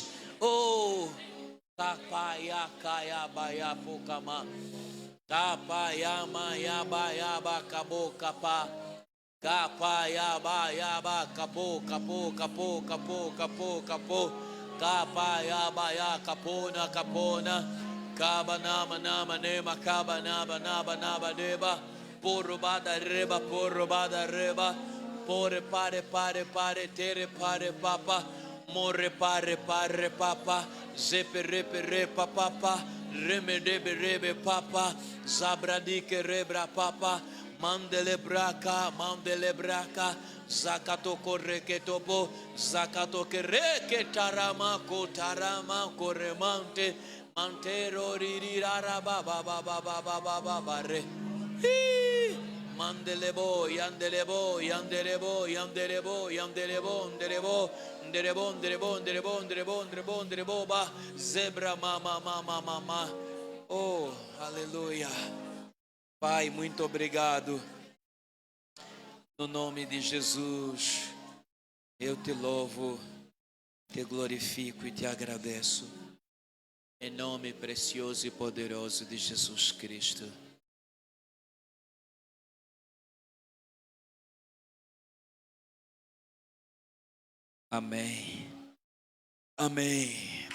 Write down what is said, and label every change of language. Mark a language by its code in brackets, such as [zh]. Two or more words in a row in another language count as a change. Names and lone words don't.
[pt] Oh, Tapaya Kaya Baya Pukama. Tapayama Yaba Kabo Kapa. Kapayaba Yaba Kapo Kapo Kapo Kapo Kapo Kapo. Kapayaba Ya Kapona Kapona. Kabanama Nama Nema Kabanaba Naba Naba Deba. Porubada Reba Porubada Reba. Pore pare tere pare papa. More pare papa. Zepe repe papa. Rebe papa. Zabradike rebra papa. Mandele braka. Zakato koreke topo. Zakato kereke tarama koremante. Mantero rirara baba re. Mandelebo, yandelebo, ba, zebra, mama. Oh, aleluia. Pai, muito obrigado. No nome de Jesus, eu te louvo, te glorifico e te agradeço. Em nome precioso e poderoso de Jesus Cristo. Amém. Amém.